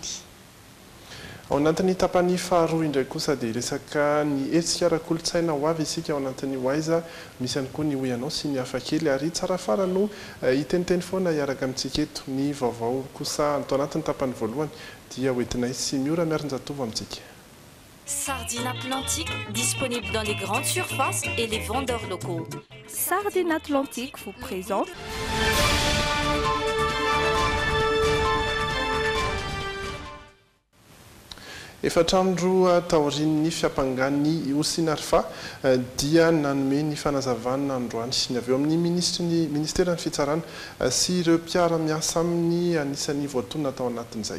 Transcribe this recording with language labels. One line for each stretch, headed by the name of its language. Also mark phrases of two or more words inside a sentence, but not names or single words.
Malagasy: Ao anatin'ny tapany faharoa indray kosa dia resaka ny hetsika ara-kolontsaina ho avy isika ao anatin'ny waiza misy ihany koa ny hoy-anao sy ny hafakely ary tsara fara no hiteniteny foana hiaraka amintsika eto ny vaovao kosa atao anatin'ny tapany voalohany dia hoentinay sy miora miarin-jatovo amintsika.
French: Sardine Atlantique, disponible dans les grandes surfaces et les vendeurs locaux. Sardine Atlantique vous présente
Malagasy: efatrandro taorian'ny fiampangany Osinarfa dia nanome ny fanazavana androany ny avy eo amin'ny ministeran'ny fitsarana sy ireo mpiara-miasa amin'ny anisan'ny voatonona atao anatin'izay.